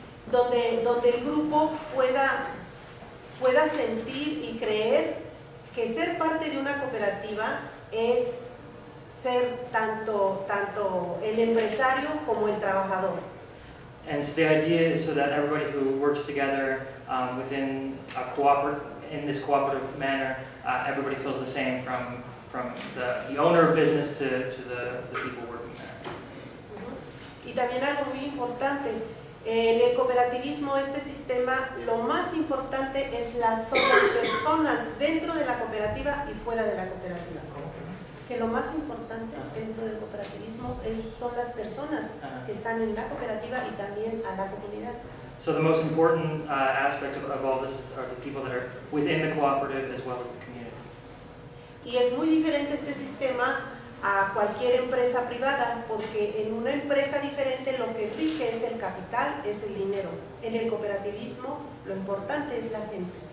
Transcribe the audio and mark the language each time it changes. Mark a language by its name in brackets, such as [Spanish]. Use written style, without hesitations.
[Spanish] Donde el grupo pueda sentir y creer que ser parte de una cooperativa es ser tanto el empresario como el trabajador. [English] And so the idea is so that everybody who works together within in this cooperative manner, everybody feels the same from the owner of business to the people working there. [Spanish] Y también algo muy importante, En el cooperativismo, este sistema, lo más importante son las personas dentro de la cooperativa y fuera de la cooperativa. Que lo más importante dentro del cooperativismo son las personas que están en la cooperativa y también a la comunidad. [English] So the most important aspect of all this are the people that are within the cooperative as well as the community. [Spanish] Y es muy diferente este sistema a cualquier empresa privada, porque en una empresa diferente lo que rige es el capital, es el dinero. En el cooperativismo lo importante es la gente.